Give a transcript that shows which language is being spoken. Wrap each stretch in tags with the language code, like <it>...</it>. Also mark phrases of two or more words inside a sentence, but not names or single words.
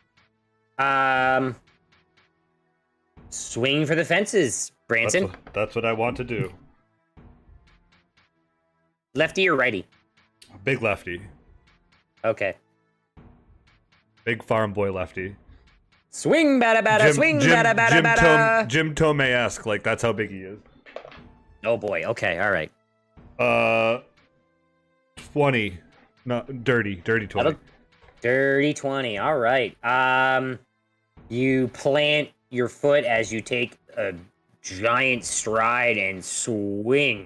<en>Swing for the fences, Branson. That's what I want to do. Lefty or righty? Big lefty. Okay. Big farm boy lefty. Swing, bada, bada, swing, bada, bada, bada. Jim Tomei-esque, like that's how big he is. Oh boy. Okay. All right. 20. No, dirty 20. Dirty 20. All right. You plant your foot as you take a giant stride and swing.</en>